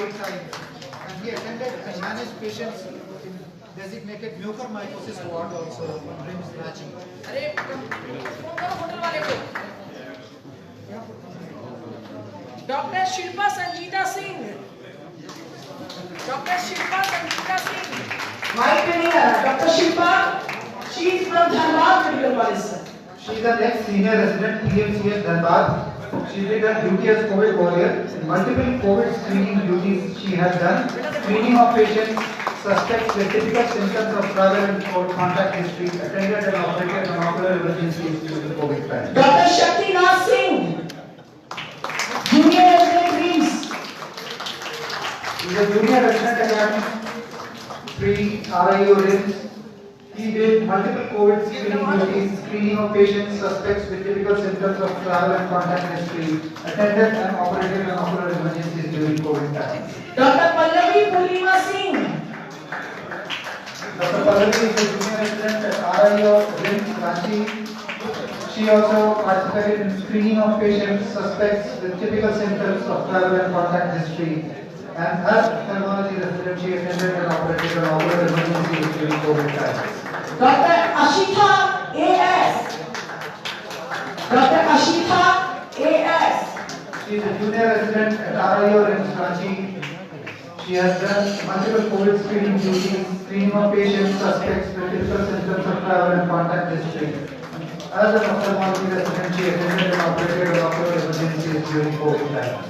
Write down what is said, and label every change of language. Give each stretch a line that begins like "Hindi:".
English: And he attended and managed patients in designated mucormycosis ward also in RIMS Ranchi.
Hindi: अरे hotel वाले को doctor Shilpa Sanjita Singh, doctor Shilpa Sanjita Singh mic पे नहीं आ रहा।
English: Doctor Shilpa, she is from Dhanbad medical college sir. She is an ex-senior resident PMCH Dhanbad. She did her duty as COVID warrior. Multiple COVID screening duties she has done. Screening of patients, suspects with typical symptoms of travel and contact history. Attended and operated on ocular emergencies during the COVID time. Doctor Shaktinath Singh, junior resident RIMS। He is a junior resident academic pre-RIO RIMS. He did multiple COVID screening duties, screening of patients, suspects with typical symptoms of travel and contact history, attended and operated on ocular emergencies during COVID time. Doctor Pallavi Purnima Singh, Dr. Pallavi is a junior resident at RIO RIMS Ranchi. She also participated in screening of patients, suspects with typical symptoms of travel and contact history. And as ophthalmology resident, she attended and operated on ocular emergencies during COVID times. Doctor Ashita AS, doctor Ashita AS, She is a junior resident at RIO in Ranchi. She has done multiple COVID screening duties, screening of patients, suspects with typical symptoms of travel and contact history. As an ophthalmology resident, she attended and operated on ocular emergencies during COVID time.